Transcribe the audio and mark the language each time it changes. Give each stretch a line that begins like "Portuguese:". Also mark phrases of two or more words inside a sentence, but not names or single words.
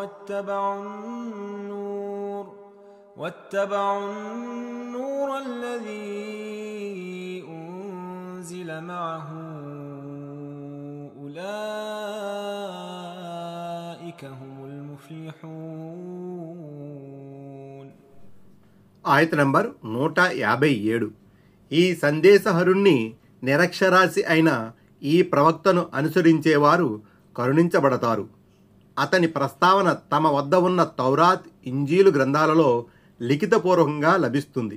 Arabic: واتبعوا النور الذي أنزل معه أولئك هم المفلحون.
Telugu: ఆయత నంబర్ 157. ఈ సందేశహరుణ్ణి నిరక్షరాస్యి అయిన ఈ ప్రవక్తను అనుసరించేవారు కరుణించబడతారు. అతని ప్రస్తావన తమ వద్ద ఉన్న తౌరాత్, ఇంజీలు గ్రంథాలలో లిఖితపూర్వకంగా లభిస్తుంది.